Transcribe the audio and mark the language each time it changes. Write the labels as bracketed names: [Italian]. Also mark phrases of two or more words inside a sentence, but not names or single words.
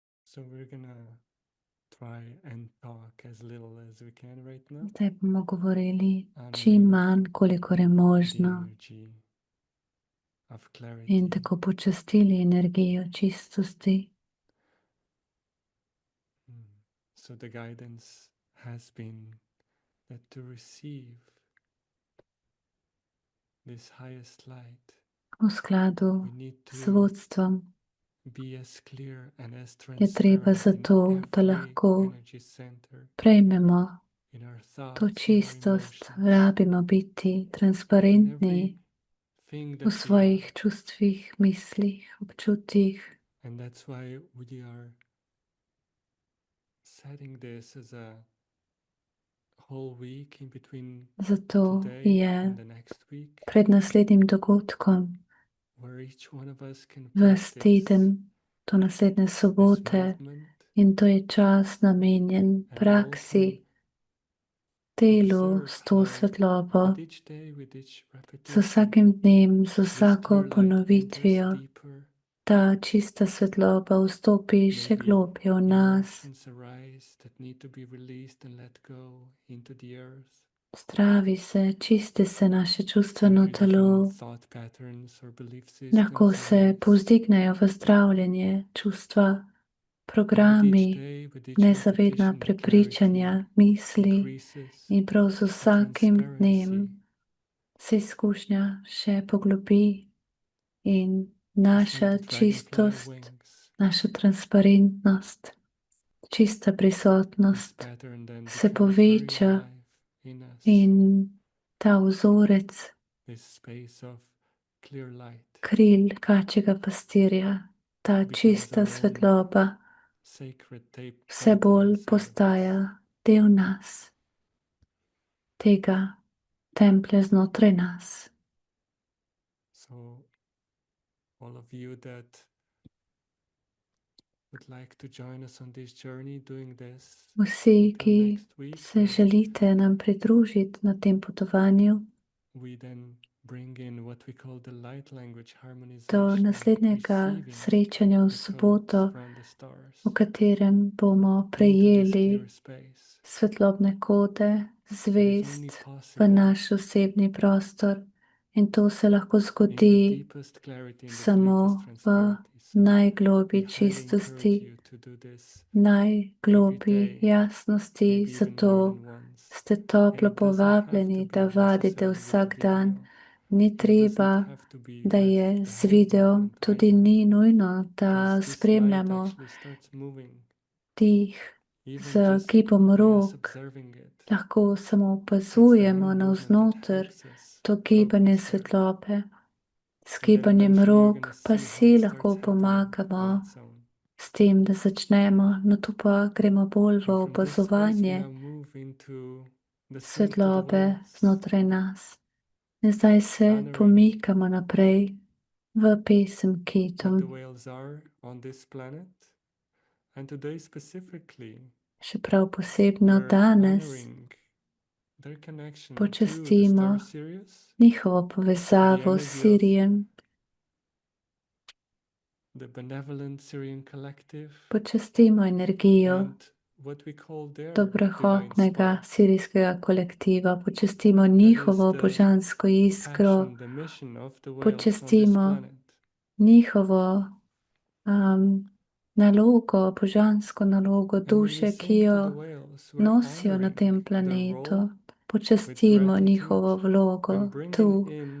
[Slovenian] Zdaj bomo govorili čim manj, kolikor je možno, in tako počastili energijo čistosti. [English] So the guidance has been that to receive this highest light, [Slovenian] V skladu s vodstvom je treba zato, da lahko prejmemo to čistost, rabimo biti transparentni v svojih čustvih, mislih, občutjih. [English] And that's why we are setting this as a whole week in between [Slovenian] Zato [English] today [Slovenian] je [English] and the next week, [Slovenian] pred naslednjim dogodkom [English] where each one of us can [Slovenian] ves [English] practice [Slovenian] teden do naslednje [English] this [Slovenian] sobote [English] movement [Slovenian] in to je čas namenjen [English] and [Slovenian] praksi, delu s to svetlobo, [English] with each day, with each [Slovenian] z [English] repetition, [Slovenian] vsakim dnem, z [English] this [Slovenian] vsako [English] clear light enters [Slovenian] ponovitvijo. [English] deeper. [Slovenian] Ta čista svetloba vstopi še [English] Maybe [Slovenian] globje v nas. [English] emotions arise that need to be released and let go into the earth. [Slovenian] Zdravi se, čisti se naše čustveno [English] Maybe [Slovenian] telo. [English] different thought patterns or belief [Slovenian] Lahko [English] systems [Slovenian] se [English] arise. [Slovenian] povzdignejo v zdravljenje čustva, [English] And with each [Slovenian] programi, [English] day, with each [Slovenian] nezavedna [English] repetition, the [Slovenian] prepričanja, [English] clarity [Slovenian] misli [English] increases, [Slovenian] in prav z [English] the [Slovenian] vsakim dnem [English] transparency. [Slovenian] se izkušnja še poglobi in [English] Just [Slovenian] naša [English] like the dragonfly [Slovenian] čistost, [English] wings, [Slovenian] naša transparentnost, čista [English] this [Slovenian] prisotnost [English] pattern then [Slovenian] se [English] becomes very [Slovenian] poveča [English] alive in us. [Slovenian] in ta vzorec [English] This space of clear light [Slovenian] kril kačjega pastirja, ta [English] becomes [Slovenian] čista [English] our own [Slovenian] svetloba [English] sacred [Slovenian] vse [English] temple [Slovenian] bolj [English] inside of us. [Slovenian] postaja del nas, tega templja znotraj nas. [English] So all of you that would like to join us on this journey doing this [Slovenian] Vsi, [English] until [Slovenian] ki [English] next week, [Slovenian] se želite nam pridružiti na tem potovanju, [English] we then bring in what we call the light language [Slovenian] do [English] harmonization, [Slovenian] naslednjega [English] receiving [Slovenian] srečanja v [English] the codes [Slovenian] soboto, [English] from the stars [Slovenian] v katerem bomo [English] into this [Slovenian] prejeli [English] clear space. [Slovenian] svetlobne kode, [English] It is [Slovenian] zvest [English] only [Slovenian] v [English] possible [Slovenian] naš osebni prostor. In to se lahko [English] in the [Slovenian] zgodi [English] deepest clarity, in the [Slovenian] samo [English] deepest [Slovenian] v [English] transparency. So [Slovenian] najglobji [English] we highly encourage [Slovenian] čistosti, [English] you to do this [Slovenian] najglobji [English] every day, [Slovenian] jasnosti. [English] maybe even more [Slovenian] Zato [English] than once. [Slovenian] ste [English] And [Slovenian] toplo [English] it doesn't have to [Slovenian] povabljeni, [English] be [Slovenian] da vadite [English] necessarily with a [Slovenian] vsak dan. [English] video. [Slovenian] Ni [English] It doesn't [Slovenian] treba, [English] have to be [Slovenian] da [English] with [Slovenian] je [English] the [Slovenian] z [English] whole [Slovenian] videom, [English] movement [Slovenian] tudi [English] either, [Slovenian] ni nujno, da [English] because this light [Slovenian] spremljamo [English] actually starts moving, [Slovenian] dih z [English] even just [Slovenian] gibom [English] by us [Slovenian] rok. [English] observing it. [Slovenian] Lahko samo [English] It's the [Slovenian] opazujemo [English] one movement that [Slovenian] navznoter [English] helps us [Slovenian] to [English] progress [Slovenian] gibanje [English] there. [Slovenian] svetlobe. S [English] And then [Slovenian] gibanjem [English] eventually you're [Slovenian] rok [English] gonna [Slovenian] pa [English] see how [Slovenian] si [English] it [Slovenian] lahko [English] starts happening on [Slovenian] pomagamo [English] its own. [Slovenian] s tem, da začnemo, no tu pa gremo bolj v [English] And from this space we [Slovenian] opazovanje [English] now move into the sync to the [Slovenian] svetlobe [English] wings, [Slovenian] znotraj nas. In zdaj se [English] honoring [Slovenian] pomikamo naprej v pesem [English] what [Slovenian] Kitom. [English] the whales are on this planet. And today specifically, [Slovenian] Še prav posebno [English] we're [Slovenian] danes [English] honoring their connection to the [Slovenian] počastimo [English] star Sirius, [Slovenian] njihovo [English] the [Slovenian] povezavo s [English] energy of [Slovenian] Sirijem, [English] the benevolent Syrian collective, [Slovenian] počastimo energijo [English] and what we call their divine [Slovenian] dobrohotnega [English] spark. [Slovenian] sirijskega kolektiva, počastimo [English] That is [Slovenian] njihovo [English] the [Slovenian] božansko iskro, [English] passion, the mission of the whales on this [Slovenian] počastimo [English] planet. [Slovenian] njihovo nalogo, božansko nalogo [English] And when we [Slovenian] duše, ki [English] sing to the [Slovenian] jo [English] whales, we're [Slovenian] nosijo na tem [English] honoring their [Slovenian] planetu. [English] role [Slovenian] Počastimo [English] with [Slovenian] njihovo [English] gratitude [Slovenian] vlogo [English] and bringing [Slovenian] tu, in